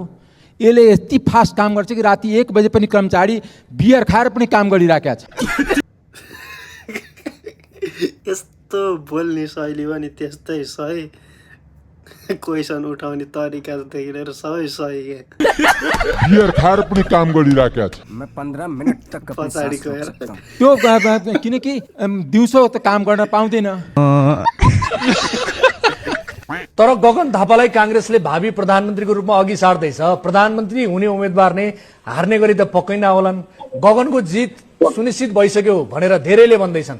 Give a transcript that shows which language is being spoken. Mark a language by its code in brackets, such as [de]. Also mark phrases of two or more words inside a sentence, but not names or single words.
[ne] यसले यति फास्ट काम गर्छ कि राति 1 बजे पनि कर्मचारी बियर खाएर पनि काम गरिराखेका छ। यस्तो बोल्ने शैली पनि त्यस्तै सही, क्वेसन उठाउने तरिकादेखि लिएर सबै सही के। बियर खाएर पनि काम गरिराखेका छ। [hi] मैं 15 मिनट तक [ne] पछाडि गएर त्यो किनकि दिउँसो त काम गर्न पाउँदैन। तर गगन थापालाई कांग्रेसले भावी प्रधानमन्त्रीको रूपमा अघि सार्दैछ। प्रधानमन्त्री हुने उम्मेदवार नै हार्ने गरी त पक्कै नहोलान्। गगनको जित सुनिश्चित भइसक्यो भनेर धेरैले भन्दैछन्।